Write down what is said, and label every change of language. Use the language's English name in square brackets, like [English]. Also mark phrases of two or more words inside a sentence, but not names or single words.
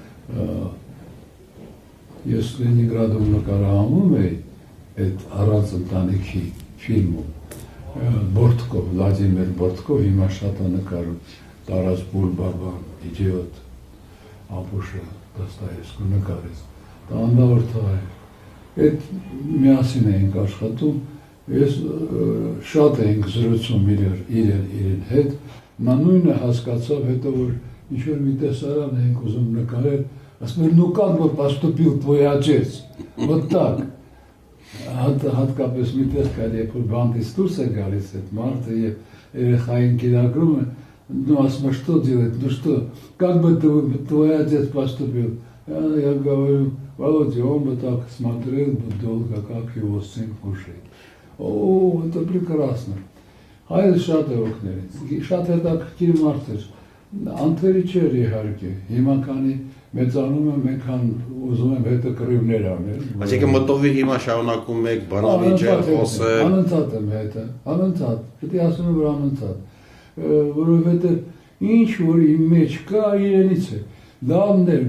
[Armenian] ես Լենինգրադում նկարահանում էի այդ առանց ընտանիքի ֆիլմում Բորտկով, Վլադիմիր Բորտկով, հիմա շատ է նկարում Տարաս Բուլբաբան, Իդիոտ, Ապուշը, Դոստոևսկու նկարեց, դա անդավոր թղա է, այդ միասին էինք աշխատում, ես շատ էինք զրուցում իրեն հետ, նա նույնը հասկացավ հետո, որ ինչ-որ մի տեսարան էինք ուզում նկարել, ասում էր, [Russian] ну как бы поступил твой отец, вот так, [Armenian] հատկապես մի տեղ կար, երբ որ բանտից դուրս է գալիս այդ մարդը և երեխային կիրագրում է, ну ասում է, [Russian] что делать, ну что, как бы твой отец поступил, Я говорю: Володя, он бы так смотрел бы долго, как его сын кушает. О, это прекрасно. [Armenian] Հայր շատ է օգնել։ Շատ հետաքրքիր մարդ էր։ Անթերի չէր իհարկե։ Հիմա քանի մեծանում եմ, այնքան ուզում եմ հետը կռիվներ անել։ Այսինքն մտովի հիմա շարունակում եք բանավիճել, խոսել։ Անընդհատ եմ հետը, անընդհատ։ Պետք է ասում եմ, որ անընդհատ։ Որովհետև ինչ որ իմ մեջ կա, իրենից է։ Լավն